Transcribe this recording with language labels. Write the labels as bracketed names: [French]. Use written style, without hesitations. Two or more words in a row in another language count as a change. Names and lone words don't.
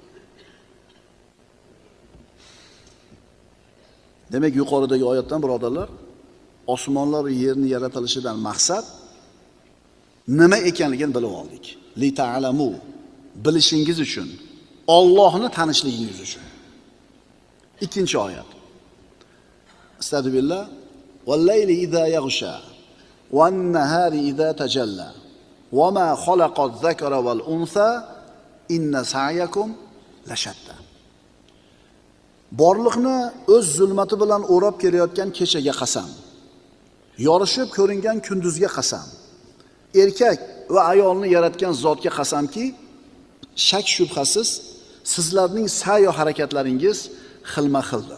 [Uzbek] Demak, yuqoridagi oyatdan birodarlar, osmonlar va yerni yaratilishidan maqsad nima ekanligini bilib oldik. [Arabic] لتعلموا, [Uzbek] bilishingiz uchun, Allohni tanishligingiz uchun. Ikkinchi oyat. Astagfirullah. [Arabic] والليل إذا يغشى والنهار إذا تجلى وما خلق الذكر والأنثى إن سعيكم لشتى. [Uzbek] Borliqni o'z zulmati bilan o'rab kelayotgan kechaga qasam. Yorishib ko'ringan kunduzga qasam. Erkak va ayolni yaratgan zotga qasamki, shak shubhasiz sizlarning sa'y va harakatlaringiz xilma-xildir.